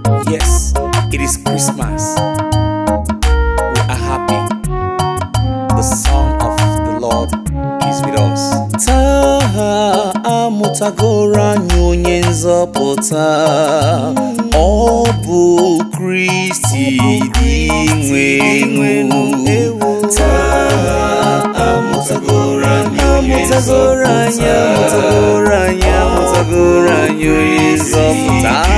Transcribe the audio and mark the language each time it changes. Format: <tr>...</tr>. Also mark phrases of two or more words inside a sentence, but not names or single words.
<en>Yes, it is Christmas. We are happy. The Son of the Lord is with us.</en> <ig>Taa, amụtagoro anyị onye nzọpụta. Ọ bụ Kristi dị nwe enu. Taa, amụtagoro anyị onye nzọpụta. Amụtagoro anyị, amụtagoro anyị, amụtagoro anyị onye nzọpụta.</ig>